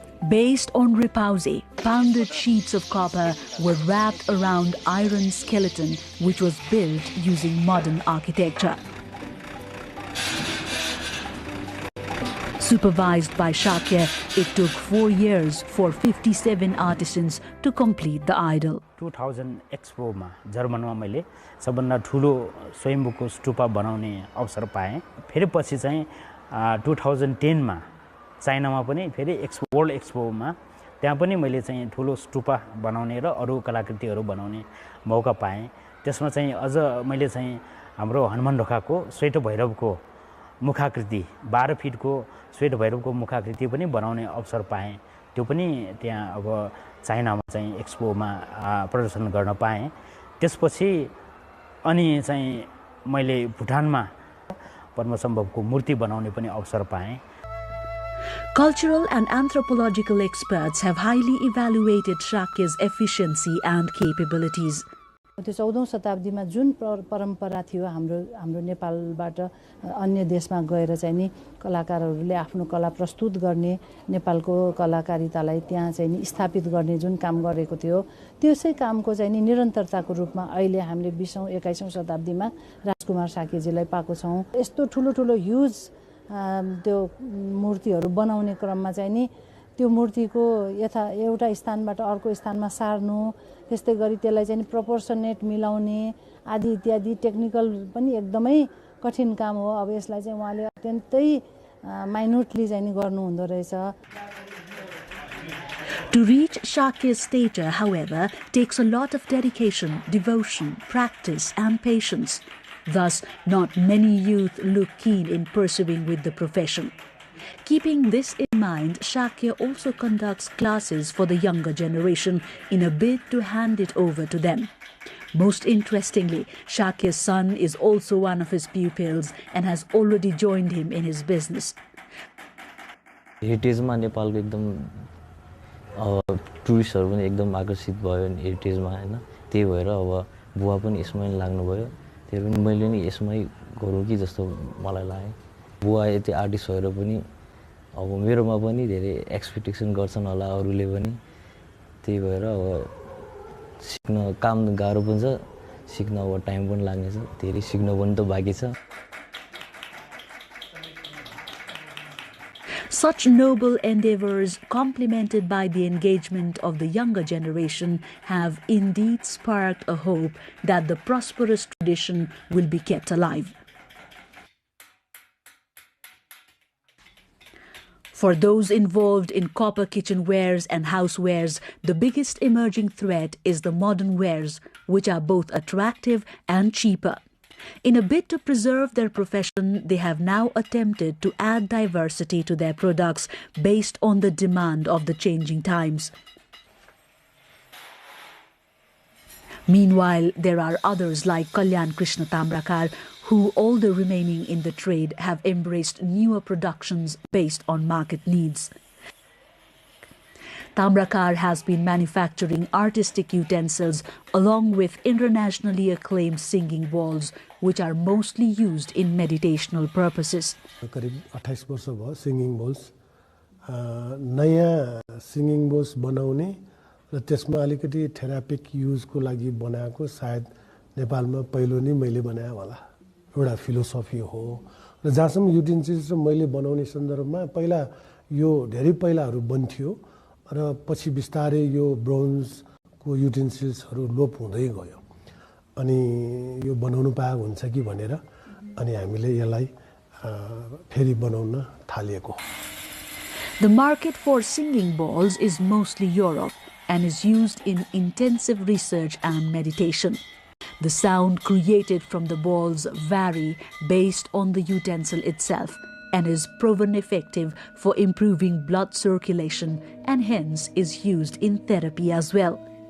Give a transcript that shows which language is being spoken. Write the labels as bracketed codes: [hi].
[en] Based on repoussé, pounded sheets of copper were wrapped around iron skeleton which was built using modern architecture. Supervised by Shakya, it took 4 years for 57 artisans to complete the idol. [ne] 2000 expo मा जर्मनमा मैले सबभन्दा ठुलो स्वयम्भूको स्तूपा बनाउने अवसर पाएँ फेरि पछि चाहिँ 2010 मा चाइनामा पनि फेरि वर्ल्ड एक्सपोमा त्यहाँ पनि मैले चाहिँ ठुलो स्तूपा बनाउने र अरु कलाकृतिहरू बनाउने मौका पाएँ त्यसमा चाहिँ अझ मैले चाहिँ हाम्रो हनुमान ढोकाको श्वेत भैरवको मुखाकृति 12 फिटको श्वेत भैरवको मुखाकृति पनि बनाउने अवसर पाएँ त्यो पनि त्यहाँ अब चाइनामा चाहिँ एक्सपोमा प्रदर्शन गर्न पाएँ त्यसपछि अनि चाहिँ मैले भुटानमा पद्मसम्भवको मूर्ति बनाउने पनि अवसर पाएँ [en] Cultural and anthropological experts have highly evaluated Shakya's efficiency and capabilities. [ne] त्यो 14औं शताब्दीमा जुन परम्परा थियो हाम्रो नेपालबाट अन्य देशमा गएर चाहिँ नि कलाकारहरूले आफ्नो कला प्रस्तुत गर्ने नेपालको कलाकारितालाई त्यहाँ चाहिँ नि स्थापित गर्ने जुन काम गरेको थियो त्यसै कामको चाहिँ नि निरन्तरताको रूपमा अहिले हामीले 20औं 21औं शताब्दीमा राजकुमार साकेजीलाई पाएको छौं यस्तो ठुलो ठुलो ह्युज त्यो मूर्तिहरू बनाउने क्रममा चाहिँ नि त्यो मूर्तिको एउटा स्थानबाट अर्को स्थानमा सार्नु त्यस्तै गरी त्यसलाई चाहिँ प्रोपोर्सनेट मिलाउने आदि इत्यादि टेक्निकल पनि एकदमै कठिन काम हो अब यसलाई चाहिँ उहाँले अत्यन्तै माइन्युटली चाहिँ गर्नु हुँदो रहेछ [en] To reach Shakya's stature, however, takes a lot of dedication, devotion, practice and patience. Thus, not many youth look keen in pursuing with the profession. Keeping this in mind, Shakya also conducts classes for the younger generation in a bid to hand it over to them. Most interestingly, Shakya's son is also one of his pupils and has already joined him in his business. [ne] हेरिटेजमा नेपालको एकदम टुरिस्टहरु पनि एकदम आकर्षित भयो हेरिटेजमा हैन त्यही भएर अब बुवा पनि यसमै लाग्नु भयो त्यही पनि मैले नि यसमै गरौँ कि जस्तो मलाई लाग्यो बुवा यति आर्टिस्ट भएर पनि अब मेरोमा पनि धेरै एक्सपेक्टेसन गर्छन् होला अरूले पनि त्यही भएर अब सिक्न काम गाह्रो पनि छ सिक्न अब टाइम पनि लाग्नेछ धेरै सिक्न पनि त बाँकी छ [en] Such noble endeavors, complemented by the engagement of the younger generation, have indeed sparked a hope that the prosperous tradition will be kept alive. For those involved in copper kitchenwares and housewares, the biggest emerging threat is the modern wares, which are both attractive and cheaper. In a bid to preserve their profession, they have now attempted to add diversity to their products based on the demand of the changing times. Meanwhile, there are others like Kalyan Krishna Tamrakar, who, although remaining in the trade, have embraced newer productions based on market needs. Tamrakar has been manufacturing artistic utensils along with internationally acclaimed singing bowls, which are mostly used in meditational purposes. [ne] करीब 28 वर्ष भयो singing balls नयाँ singing balls बनाउने र त्यसमा अलिकति थेरापिक युजको लागि बनाएको सायद नेपालमा पहिलो नै मैले बनाए होला एउटा फिलोसफी हो र जहाँसम्म युटेन्सिल्स मैले बनाउने सन्दर्भमा पहिला यो धेरै पहिलाहरू बन्थ्यो र पछि बिस्तारै यो ब्रोन्जको युटेन्सिल्सहरू लोप हुँदै गयो अनि यो बनाउनु पाए हुन्छ कि भनेर अनि हामीले यसलाई फेरि बनाउन थालेको. [en] The market for singing bowls is mostly Europe and is used in intensive research and meditation. The sound created from the balls vary based on the utensil itself and is proven effective for improving blood circulation and hence is used in therapy as well.